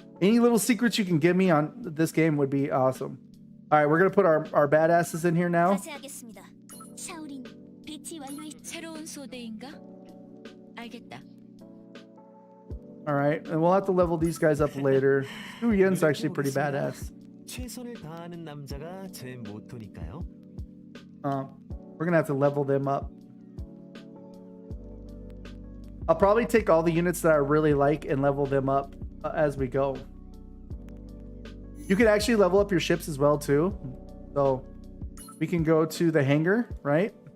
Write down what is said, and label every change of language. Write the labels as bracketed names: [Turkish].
[English] Any little secrets you can give me on this game would be awesome. All right, we're gonna put our badasses in here now. [Korean] 하겠습니다. 샤오린, 배치 완료해. 새로운 소대인가? 알겠다. [English] All right, and we'll have to level these guys up later. Yu Yin's actually pretty badass. [Korean] 최선을 다하는 남자가 제 모토니까요. [English] We're gonna have to level them up. I'll probably take all the units that I really like and level them up as we go. You can actually level up your ships as well too. So we can go to the hangar, right?